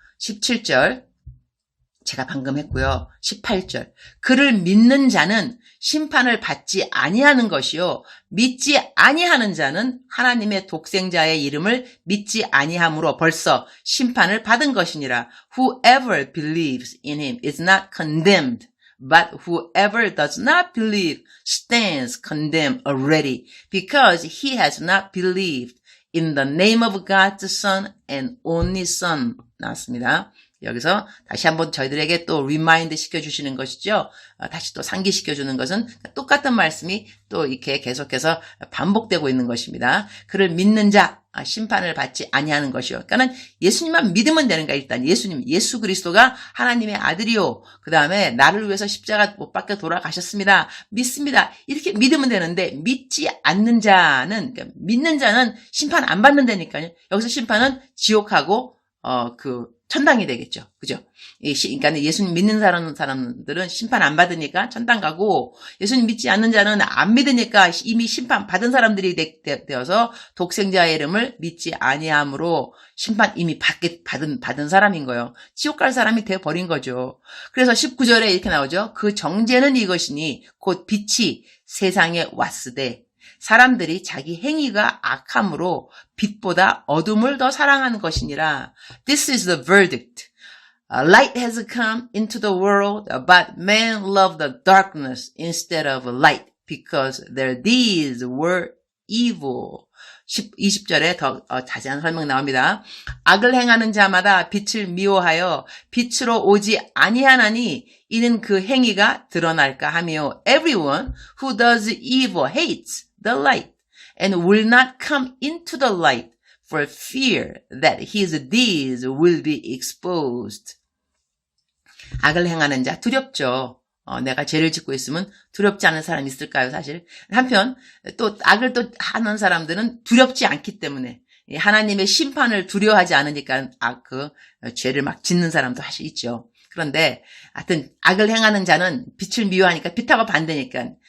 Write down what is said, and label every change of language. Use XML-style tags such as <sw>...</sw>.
<ko>17절 제가 방금 했고요. 18절 그를 믿는 자는 심판을 받지 아니하는 것이요, 믿지 아니하는 자는 하나님의 독생자의 이름을 믿지 아니함으로 벌써 심판을 받은 것이니라.</ko> <en>Whoever believes in him is not condemned, but whoever does not believe stands condemned already, because he has not believed in the name of God's Son and only Son.</en> <ko>나왔습니다. 여기서 다시 한번 저희들에게 또 리마인드 시켜주시는 것이죠. 다시 또 상기시켜주는 것은 똑같은 말씀이 또 이렇게 계속해서 반복되고 있는 것입니다. 그를 믿는 자 심판을 받지 아니하는 것이요. 그러니까 예수님만 믿으면 되는 거야. 일단 예수 그리스도가 하나님의 아들이요, 그 다음에 나를 위해서 십자가 못 박혀 돌아가셨습니다, 믿습니다, 이렇게 믿으면 되는데, 믿지 않는 자는, 그러니까 믿는 자는 심판 안 받는다니까요. 여기서 심판은 지옥하고 천당이 되겠죠. 그죠? 그러니까 예수님 믿는 사람들은 심판 안 받으니까 천당 가고, 예수님 믿지 않는 자는 안 믿으니까 이미 심판 받은 사람들이 되어서 독생자의 이름을 믿지 아니함으로 심판 이미 받은 사람인 거예요. 지옥 갈 사람이 되어버린 거죠. 그래서 19절에 이렇게 나오죠. 그 정죄는 이것이니 곧 빛이 세상에 왔으되 사람들이 자기 행위가 악함으로 빛보다 어둠을 더 사랑하는 것이니라.</ko> <en>This is the verdict. Light has come into the world, but men love the darkness instead of light, because their deeds were evil.</en> <ko>20절에 더 자세한 설명 나옵니다. 악을 행하는 자마다 빛을 미워하여 빛으로 오지 아니하나니 이는 그 행위가 드러날까 하며,</ko> <en>Everyone who does evil hates the light and will not come into the light for fear that his deeds will be exposed.</en> <ko>악을 행하는 자 두렵죠. 내가 죄를 짓고 있으면 두렵지 않은 사람이 있을까요, 사실? 한편 또 악을 또 하는 사람들은 두렵지 않기 때문에, 하나님의 심판을 두려워하지 않으니까 죄를 막 짓는 사람도 사실 있죠. 그런데 하여튼 악을 행하는 자는 빛을 미워하니까 빛하고 반대니까</ko>